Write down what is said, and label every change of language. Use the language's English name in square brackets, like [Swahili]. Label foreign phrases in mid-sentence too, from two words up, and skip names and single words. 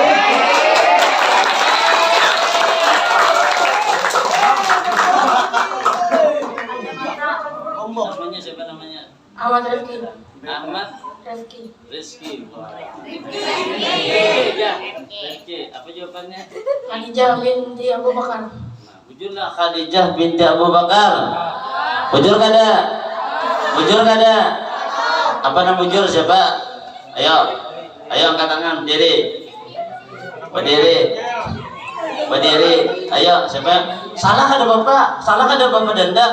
[Indonesian] Namanya siapa namanya? Ahmad Rifki. Ahmad Rifki. Rizky. Rizky. Apa jawabannya? Khadijah binti Abu Bakar. [Banjar] Bujurlah Khadijah binti Abu Bakar. Bujur kada? Bujur kada? [Indonesian] Apa nama bujur siapa? Ayo angkat tangan, berdiri. Ayo siapa? [Banjar] Salah kada bapak? Salah kada bapak denda?